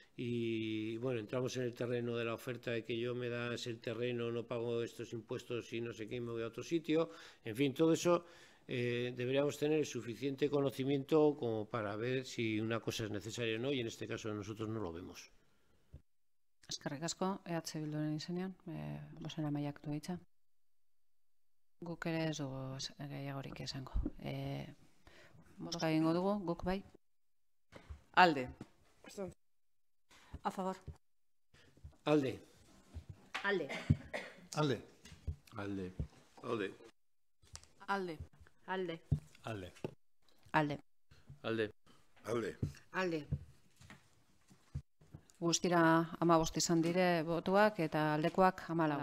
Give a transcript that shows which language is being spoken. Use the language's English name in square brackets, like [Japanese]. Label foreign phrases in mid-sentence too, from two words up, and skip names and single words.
[Spanish] y bueno, entramos en el terreno de la oferta de que yo me das el terreno, no pago estos impuestos y no sé qué, me voy a otro sitio, en fin, todo eso deberíamos tener suficiente conocimiento como para ver si una cosa es necesaria o no y en este caso nosotros no lo vemos. [Basque] Eskerrik asko, EH Bilduren izenean, bozeramaileak du hitza. Guk ere ez dugu gehiagorik esango. Bozka egingo dugu, guk bai. Alde. [Spanish] A favor. [Basque] Alde. Alde. Alde. Alde. Alde. Alde. Alde. Alde. Alde. Alde. Alde. Alde. Guztira 15 izan dire botuak eta aldekoak 14.